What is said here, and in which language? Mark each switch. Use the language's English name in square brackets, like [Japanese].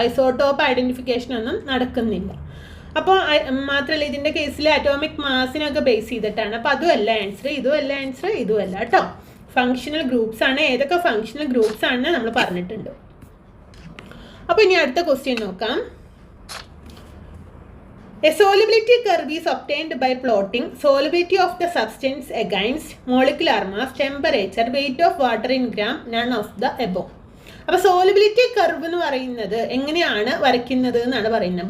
[Malayalam] Isotope identification ഒന്നും നടക്കുന്നില്ല. അപ്പോൾ മാത്രമല്ല ഇതിൻ്റെ കേസിൽ അറ്റോമിക് മാസിനൊക്കെ ബേസ് ചെയ്തിട്ടാണ്. അപ്പോൾ അതുമല്ല ആൻസർ, ഇതുമല്ല ആൻസർ, ഇതുമല്ല കേട്ടോ. ഫങ്ഷണൽ ഗ്രൂപ്പ്സ് ആണ്. ഏതൊക്കെ ഫങ്ഷണൽ ഗ്രൂപ്പ്സ് ആണെന്ന് നമ്മൾ പറഞ്ഞിട്ടുണ്ട്. അപ്പോൾ ഇനി അടുത്ത ക്വസ്റ്റ്യൻ നോക്കാം. [English] A solubility curve is obtained by plotting solubility of the substance against molecular mass, temperature, weight of water in gram, none of the above. [Malayalam] അപ്പോൾ സോലുബിലിറ്റി കർവ് എന്ന് പറയുന്നത് എങ്ങനെയാണ് വരയ്ക്കുന്നത് എന്നാണ് പറയുന്നത്.